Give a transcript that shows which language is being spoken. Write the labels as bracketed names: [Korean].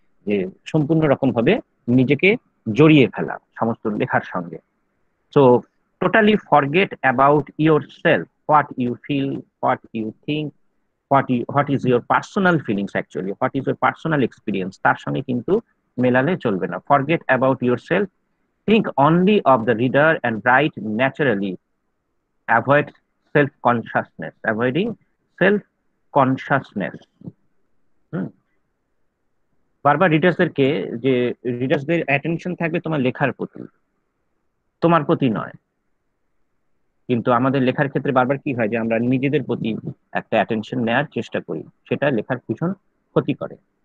[Bangla] যে সম্পূর্ণ রকম ভাবে নিজেকে জড়িয়ে ফেলা সমস্ত লেখার সঙ্গে। [English] so totally forget about yourself, what you feel, what you think, what is your personal feelings, actually what is your personal experience, [Bangla] তার সঙ্গে কিন্তু মেলালে চলবে না। [English] Forget about yourself, think only of the reader and write naturally. Avoid self-consciousness, avoiding self-consciousness. Hmm. [Bangla] বারবার রিডার্সদেরকে, যে রিডার্সদের attention থাকবে তোমার লেখার প্রতি, তোমার প্রতি নয়। কিন্তু আমাদের লেখার ক্ষেত্রে বারবার কি হয় যে আমরা নিজেদের প্রতি একটা অ্যাটেনশন নেওয়ার চেষ্টা করি, সেটা লেখার ভীষণ ক্ষতি করে।